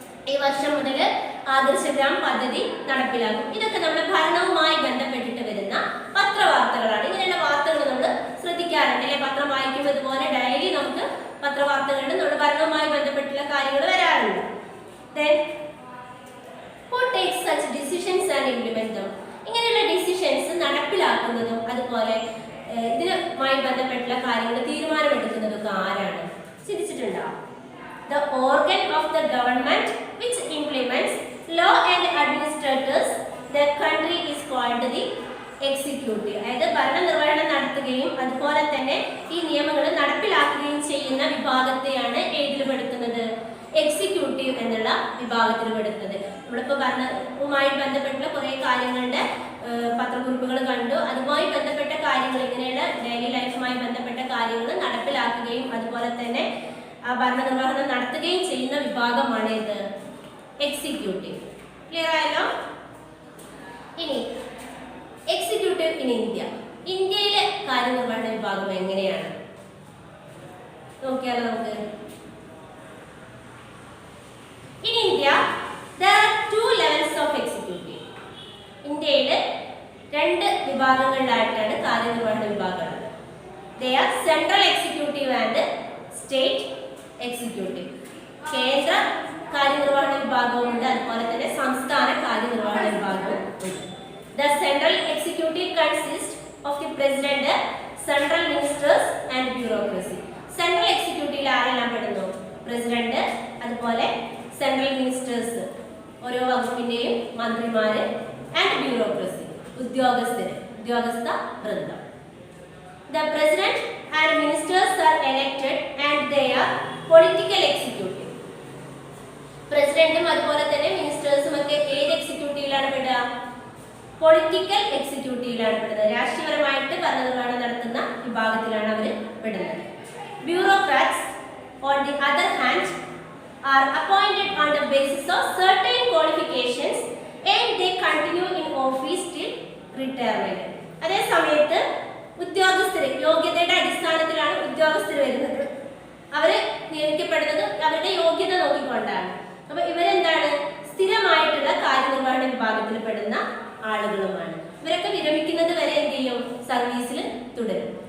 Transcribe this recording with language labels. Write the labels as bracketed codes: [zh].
[ml] ഈ വർഷം മുതൽ ആദർശ ഗ്രാം പദ്ധതി നടപ്പിലാക്കും. ഇതൊക്കെ നമ്മുടെ ഭരണവുമായി ബന്ധപ്പെട്ടിട്ട് വരുന്ന പത്രവാർത്തകളാണ്. ഇങ്ങനെയുള്ള വാർത്തകൾ നമ്മൾ ശ്രദ്ധിക്കാറുണ്ട് അല്ലെ? പത്രം വായിക്കുമ്പോൾ ഇതുപോലെ ഡയലി നമുക്ക് പത്രവാർത്തകളിൽ നമ്മുടെ ഭരണവുമായി ബന്ധപ്പെട്ടുള്ള കാര്യങ്ങൾ വരാറുണ്ട്. [en] Then who takes such decisions and implement them? [ml] ഇങ്ങനെയുള്ള ഡിസിഷൻസ് നടപ്പിലാക്കുന്നതും അതുപോലെ ഇതിനുമായി ബന്ധപ്പെട്ടുള്ള കാര്യങ്ങൾ തീരുമാനമെടുക്കുന്നതൊക്കെ ആരാണ്? ചിന്തിച്ചിട്ടുണ്ടോ? [en] The organ of the government which implements law and administrators the country is called the executive. [ml] അതായത് ഭരണനിർവഹണം നടത്തുകയും അതുപോലെ തന്നെ ഈ നിയമങ്ങൾ നടപ്പിലാക്കുകയും ചെയ്യുന്ന വിഭാഗത്തെയാണ് ഏതിൽ പെടുത്തുന്നത്? എക്സിക്യൂട്ടീവ് എന്നുള്ള വിഭാഗത്തിൽ പെടുത്തുന്നത്. നമ്മളിപ്പോൾ ഭരണവുമായി ബന്ധപ്പെട്ടുള്ള കുറേ കാര്യങ്ങളുടെ പത്രക്കുറിപ്പുകൾ കണ്ടു. അതുമായി ബന്ധപ്പെട്ട കാര്യങ്ങൾ ഇങ്ങനെയുള്ള ഡെയിലി ലൈഫുമായി ബന്ധപ്പെട്ട കാര്യങ്ങൾ നടപ്പിലാക്കുകയും അതുപോലെ തന്നെ ഭരണനിർവഹണം നടത്തുകയും ചെയ്യുന്ന വിഭാഗമാണ് ഇത് എക്സിക്യൂട്ടീവ്. ക്ലിയർ ആയല്ലോ? ഇനി എക്സിക്യൂട്ടീവ് ഇൻ ഇന്ത്യ. ഇന്ത്യയിലെ കാര്യനിർവഹണ വിഭാഗം എങ്ങനെയാണ് നോക്കിയാലോ നമുക്ക്. [en] In India, there are two levels of executive. [ml] ഇന്ത്യയിൽ രണ്ട് വിഭാഗങ്ങളിലായിട്ടാണ് കാര്യനിർവഹണ വിഭാഗങ്ങൾ. [en] They are central executive and state executive. [ml] കേന്ദ്ര കാര്യനിർവഹണ വിഭാഗവുമുണ്ട്, അതുപോലെ തന്നെ സംസ്ഥാന കാര്യനിർവഹണ വിഭാഗവും ഉണ്ട്. [en] The central executive consists of the president, central ministers and bureaucracy. [ml] Central executive ആരെല്ലാം പെടുന്നു? പ്രസിഡന്റ്, അതുപോലെ സെൻട്രൽ മിനിസ്റ്റേഴ്സ് ഓരോ വകുപ്പിന്റെയും മന്ത്രിമാര്, ആൻഡ് ബ്യൂറോക്രസി ഉദ്യോഗസ്ഥ വൃന്ദം. [en] The president and ministers are elected and they are political executive. [ml] പ്രസിഡന്റും അതുപോലെ തന്നെ മിനിസ്റ്റേഴ്സും ഒക്കെ ഏത് എക്സിക്യൂട്ടീവിലാണ് പെടുക? പൊളിറ്റിക്കൽ എക്സിക്യൂട്ടീവിലാണ് പെടുന്നത്. രാഷ്ട്രീയപരമായിട്ട് ഭരണനിർവഹണം നടത്തുന്ന വിഭാഗത്തിലാണ് അവർ പെടുന്നത്. [en] Bureaucrats on the other hand are appointed on the basis of certain qualifications and they continue in office till retirement. [ml] അതേ സമയത്ത് ഉദ്യോഗസ്ഥർ യോഗ്യതയുടെ അടിസ്ഥാനത്തിലാണ് ഉദ്യോഗസ്ഥർ വരുന്നത്. അവർ നിയമിക്കപ്പെടുന്നത് അവരുടെ യോഗ്യത നോക്കിക്കൊണ്ടാണ്. അപ്പൊ ഇവരെന്താണ്? സ്ഥിരമായിട്ടുള്ള കാര്യനിർവഹണ വിഭാഗത്തിൽ പെടുന്ന ആളുകളുമാണ്. ഇവരൊക്കെ വിരമിക്കുന്നത് വരെ എന്ത് ചെയ്യും? സർവീസിൽ തുടരും.